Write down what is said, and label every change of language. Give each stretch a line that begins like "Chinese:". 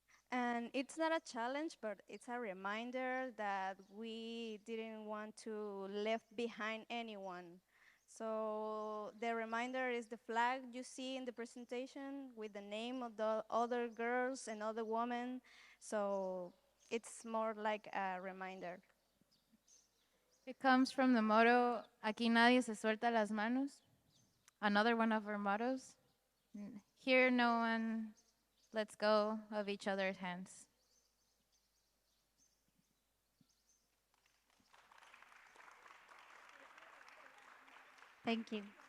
English: And it's not a challenge, but it's a reminder that we didn't want to leave behind anyone. So the reminder is the flag you see in the presentation with the name of the other girls and other women. So it's more like a reminder. It comes from the motto,
Spanish: aquí nadie se suelta las manos.
English: Another one of our mottos. Here no one lets go of each other's hands. Thank you.